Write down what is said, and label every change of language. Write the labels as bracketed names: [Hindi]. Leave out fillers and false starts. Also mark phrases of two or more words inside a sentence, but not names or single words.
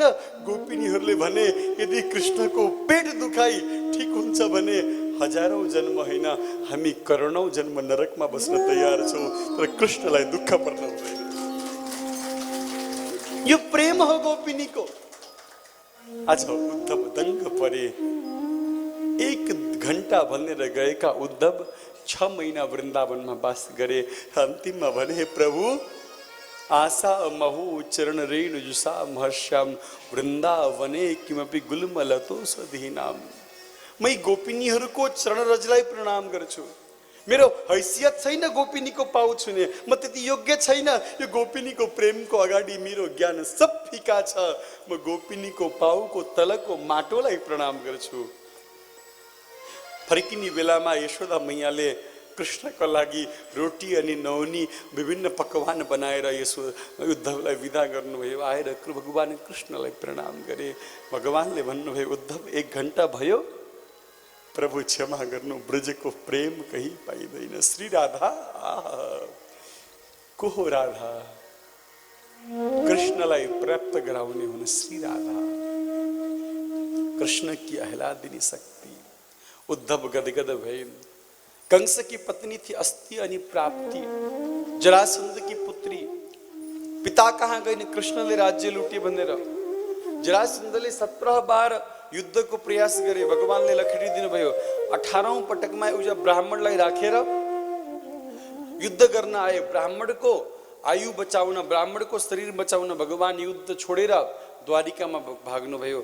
[Nepali] गोपिनीहरूले भने, यदि कृष्णको पेट दुखाइ ठीक हुन्छ भने हजारौं जन्म होइन, हामी करोडौं जन्म नरकमा बस्न तयार छौं, तर कृष्णलाई दुःख पर्न हुँदैन। यो प्रेम हो गोपिनीको। आज उद्धव दङ्ग परे। 1 घण्टा भनेर गएका उद्धव 6 महिना वृन्दावनमा वास गरे। अन्तिममा भने, [Sanskrit] प्रभु आशा महु चरण रेणु जुषा महर्ष्याम वृन्दावने किमपि गुल्मलतो सधीनाम। [Nepali] मै गोपिनीहरूको चरण रजलाई प्रणाम गर्छु। मेरो हैसियत छैन गोपिनीको पाउ छुने, म त्यति योग्य छैन। यो गोपिनीको प्रेमको अगाडि मेरो ज्ञान सब फिका छ। म गोपिनीको पाउको तलको माटोलाई प्रणाम गर्छु। फर्किने बेलामा यशोदा मैयाले कृष्णका लागि रोटी अनि नौनी विभिन्न पकवान बनाएर यसो उद्धवलाई विदा गर्नुभयो। आएर भगवान कृष्णलाई प्रणाम गरे। भगवानले भन्नुभयो, उद्धव 1 घण्टा भयो, प्रभु क्षमा गर्नु, ब्रजको प्रेम कहीँ पाइँदैन। श्री राधा को हो? राधा कृष्णलाई प्राप्त गराउने हुन श्री राधा, [Hindi] कृष्ण की आह्लादिनी शक्ति। [Nepali] उद्धव गदगद भए। [Hindi] कंस की पत्नी थी अस्ति अनि प्राप्ति, जरासंध की पुत्री। [Nepali] पिता कहाँ गए? कृष्णले राज्य लुटे भनेर। जरासंधले 17 बार युद्धको प्रयास गरे। भगवानले लखेडी दिनुभयो। 18औं पटकमा एउटा ब्राह्मणलाई राखेर युद्ध गर्न आए। ब्राह्मणको आयु बचाउन, ब्राह्मणको शरीर बचाउन भगवान युद्ध छोडेर द्वारिकामा भाग्नुभयो।